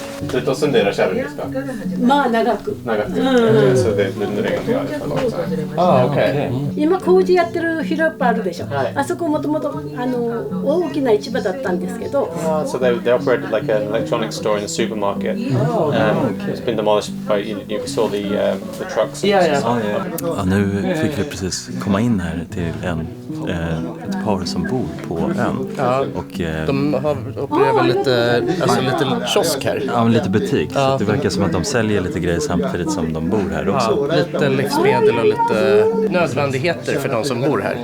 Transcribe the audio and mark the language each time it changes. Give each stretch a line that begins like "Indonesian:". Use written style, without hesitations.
Japanese: ずっと住んでいらっしゃるんですか？まあ長く。長く。それでぬれが見られたの。
Swedish: Ah, okej.
Japanese: 今工事やってる広っぱいあるでしょ。あそこもともと大きな市場だったんですけど。
English: So they operated like an electronics store in a supermarket. It's been demolished by you saw the trucks.
Swedish: Ja. Ja, nu fick vi precis komma in här till ett par som bor på ön. Ja. Och, De opererar väl lite kiosk här. ja, lite butik. Så det verkar som att de säljer lite grejer samtidigt som de bor här också. Ja, lite livsmedel och lite nödvändigheter för de som bor här.